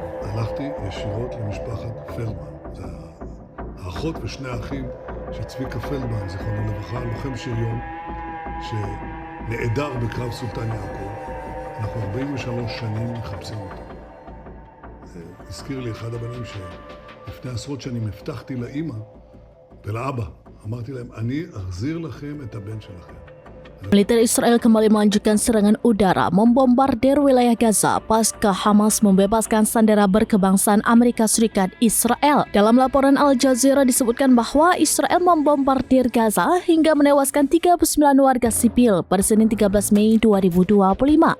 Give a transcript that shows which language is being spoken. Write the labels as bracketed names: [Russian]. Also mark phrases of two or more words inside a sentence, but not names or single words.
[Hebrew] הלכתי ישירות למשפחת פלדמן. זה האחות ושני האחים של צביקה פלדמן, זיכרונו לברכה, לוחם שריון, שנעדר בקרב סולטן יעקב. אנחנו 43 שנים מחפשים אותו. הזכיר לי אחד הבנים שלפני עשרות שנים הבטחתי לאמא ולאבא. אמרתי להם, אני אחזיר לכם את הבן שלכם. [Indonesian] Militer Israel kembali melanjutkan serangan udara membombardir wilayah Gaza pasca Hamas membebaskan sandera berkebangsaan Amerika Serikat Israel. Dalam laporan Al Jazeera disebutkan bahwa Israel membombardir Gaza hingga menewaskan 39 warga sipil pada Senin 13 Mei 2025.